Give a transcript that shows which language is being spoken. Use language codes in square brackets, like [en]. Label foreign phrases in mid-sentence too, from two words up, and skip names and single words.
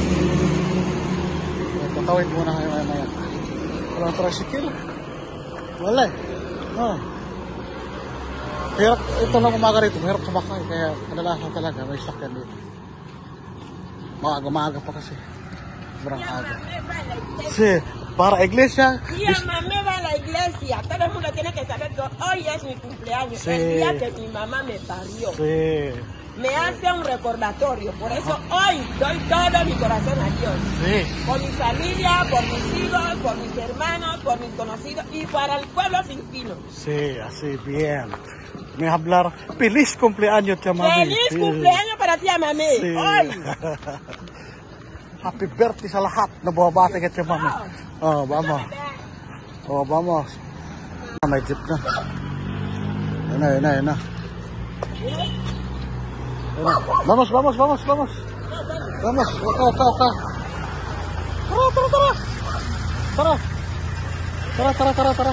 [tl] Tatawid muna kayo maya. Walang tricycle. Wala eh. Oh. Hirap, ito lang umaga rito. Hirap sumakay. Kaya kadalasan talaga may sakyan dito. Maaga pa kasi. Sobrang aga. [es] Sí, para iglesia. Sí, mamá va a la iglesia. Todo el mundo tiene que saber que hoy es mi cumpleaños. Sí. El día que mi mamá me parió. Sí. Me hace un recordatorio. Por eso hoy doy todo mi corazón a Dios. Sí. Por mi familia, por mis hijos, por mis hermanos, por mis conocidos y para el pueblo filipino. Sí, así bien. Me hablar. Feliz cumpleaños, tía mami. ¡Feliz cumpleaños para ti, mami! Sí. Hoy. [en] Happy birthday [tl] sa lahat na buwabati ka, [es] tía mami. Oh, vamos. Oh, vamos. [tl] May jeep na. Yan na. [es] Vamos. Vamos. [tl] Tara.